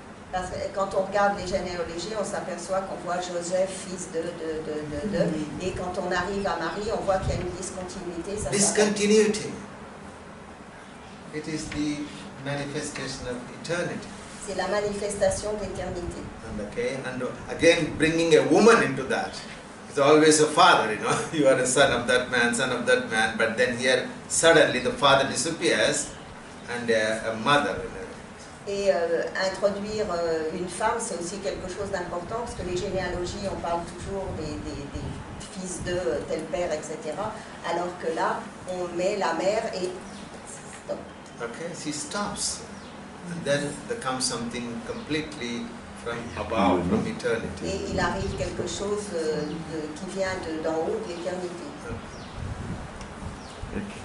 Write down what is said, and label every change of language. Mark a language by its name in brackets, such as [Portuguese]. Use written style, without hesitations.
[French] parce que quand on regarde les généalogies, on s'aperçoit qu'on voit Joseph, fils de, et quand on arrive à Marie, on voit qu'il y a une discontinuité. Ça [English] Discontinuity. It is the manifestation of eternity. [French] c'est la manifestation d'éternité. [English] And again, bringing a woman into that. It's always a father, you are a son of that man, but then here suddenly the father disappears and a mother. [French] Et introduire une femme, c'est aussi quelque chose d'important, parce que les généalogies, on parle toujours des fils de tel père, etc. Alors que là, on met la mère et stop. [English] Okay, she stops. And then there comes something completely from above, from eternity. [French] Et il arrive quelque chose qui vient d'en haut, de l'éternité.